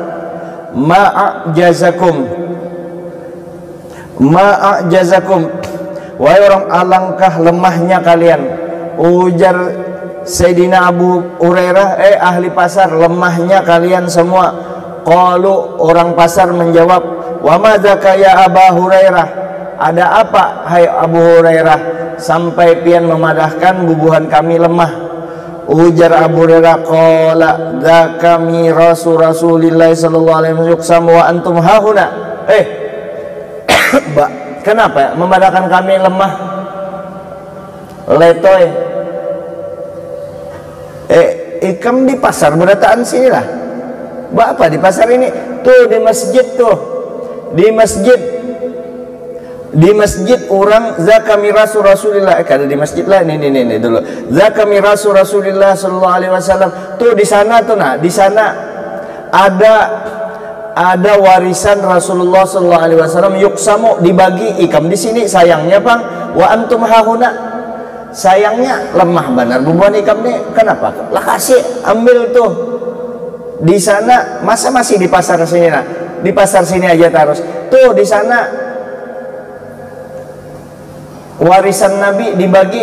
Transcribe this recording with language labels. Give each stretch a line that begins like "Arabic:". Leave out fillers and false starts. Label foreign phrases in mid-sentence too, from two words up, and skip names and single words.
Banjar: Ma'ajazakum, wahai orang, alangkah lemahnya kalian. Ujar Sayyidina Abu Hurairah, ahli pasar, lemahnya kalian semua. Qalu, orang pasar menjawab,
Arabic: وما ذاك يا أبا هريرة,
Banjar: ada apa hai Abu Hurairah sampai pian memadahkan bubuhan kami lemah?
Arabic: Ujar Abu Hurairah, قال ذاك ميراث رسول الله صلى الله عليه وسلم يقسم وأنتم هاهنا.
Banjar: Kenapa memadahkan kami lemah? Letoy. Ikam di pasar berataan sini lah. Apa di pasar ini? Tuh di masjid tuh. Di masjid orang
Arabic: ذاك ميراث رسول الله.
Banjar: Kada di masjid lah, ini dulu.
Arabic: ذاك ميراث رسول الله صلى الله عليه وسلم.
Banjar: Tuh di sana tuh, nah, di sana ada warisan Rasulullah
Arabic: صلى الله عليه وسلم,
Banjar: yuksamu, dibagi. Ikam di sini, sayangnya Bang,
Arabic: وأنتم هاهنا,
Banjar: sayangnya lemah benar bubuhan ikam nih. Kenapa? Lah kasih, ambil tuh di sana. Masa masih di pasar sini? Nah, di pasar sini aja terus. Tuh di sana warisan Nabi dibagi.